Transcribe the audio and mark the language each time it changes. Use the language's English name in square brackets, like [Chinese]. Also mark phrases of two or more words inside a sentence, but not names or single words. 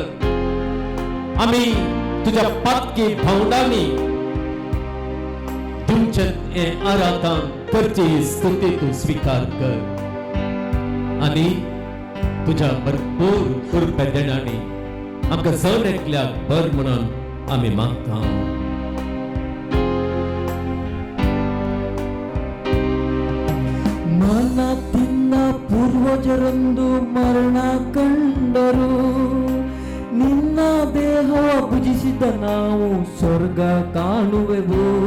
[Konkani] आमी तुज्या पातकी भावंडांनी तुमचे हे आराधन करची स्तुती तू स्वीकार कर. आनी तुझ्या भरपूर कृपे देणारी आमकां सण एकल्याक बर म्हणून आमी मागता. [Kannada] ಮನದಿಂದ ಪೂರ್ವಜರೊಂದು ಮರಣ ಕಂಡರು, ನಿನ್ನ ದೇಹವ ಭುಜಿಸಿದ ನಾವು ಸ್ವರ್ಗ ಕಾಣುವೆವು.